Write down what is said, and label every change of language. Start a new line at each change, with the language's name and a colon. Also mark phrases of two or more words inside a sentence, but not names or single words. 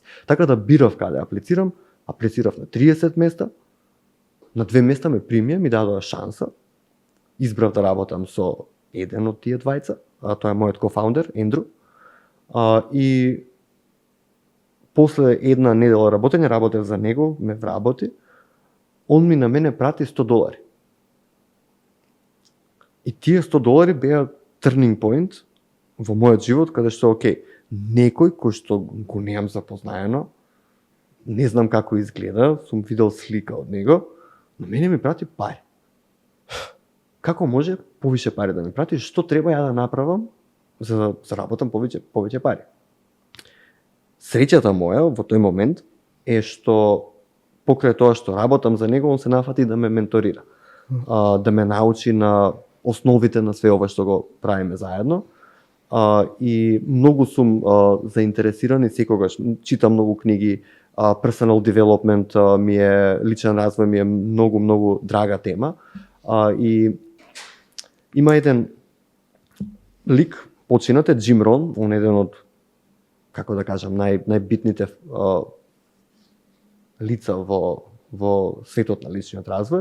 Macedonian: Така да бирав каде аплицирам, аплицирав на 30 места, на 2 места ме примија, ми дадоа шанса, избрав да работам со еден од тие двајца, тоа е мојот кофаундер, Ендру, и после една недела работење, работев за него, ме вработи, он ми на мене прати $100. И тие $100 беа
English: turning point
Macedonian: во мојот живот, каде што, окей, некој кој што го неам запознаено, не знам како изгледа, сум видел слика од него, но мене ми прати пари. Како може повише пари да ми прати? Што треба ја да направам за да заработам повеќе пари? Среќата моја во тој момент е што покрај тоа што работам за него, он се нафати да ме менторира, да ме научи на основите на све ова што го правиме заедно. И многу сум заинтересиран и секогаш читам многу книги,
English: personal development
Macedonian: ми е, личен развој ми е многу драга тема. И има еден лик, починат е Джим Рон, он е еден од, како да кажам, најбитните лица во светот на личниот развој.